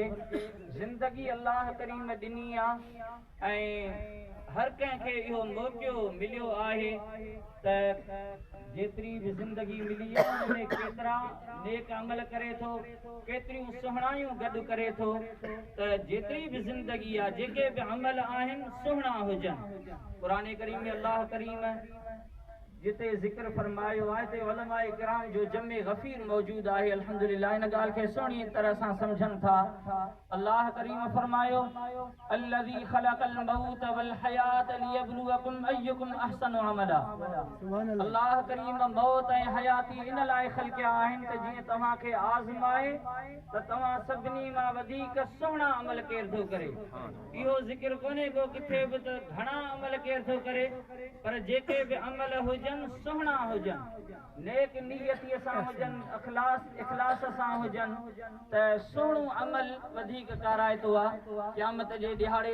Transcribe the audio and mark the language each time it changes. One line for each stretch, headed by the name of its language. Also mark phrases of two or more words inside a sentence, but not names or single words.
Sindhi: ज़िंदगी अल्लाह करीम ॾिनी आहे ऐं हर कंहिंखे इहो मौक़ो मिलियो आहे त जेतिरी बि ज़िंदगी मिली आहे उनमें केतिरा नेक अमल करे थो, केतिरियूं सुहिणायूं गॾु करे थो त जेतिरी बि ज़िंदगी आहे जेके बि अमल आहिनि सुहिणा हुजनि। क़ुरान करीम में अल्लाह करीम जिते ज़िक्र फरमायो आहे ते उलमाए किराम जो जमे गफ़ीर मौजूद आहे। अल्हम्दुलिल्लाह इन ॻाल्हि खे सुहिणी तरह सां सम्झनि था। अल्लाह करीम फरमायो
Arabic: الذي خلق الموت والحياة ليبلوكم أيكم أحسن عملا.
Sindhi: अल्लाह करीम मौत ऐं हयाती इन लाइ ख़लक़िया आहिनि त जीअं तव्हांखे आज़माए त तव्हां सभिनी मां वधीक सुहिणा अमल केरु थो करे। इहो ज़िक्र कोन्हे को किथे बि त घणा अमल केरु थो करे, पर जेके बि अमल हुजनि सुहिणा हुजनि, नेक नियतीअ सां हुजनि, इख़लास सां हुजनि त सुहिणो अमल वधीक काराइतो आहे क़यामत जे ॾिहाड़े।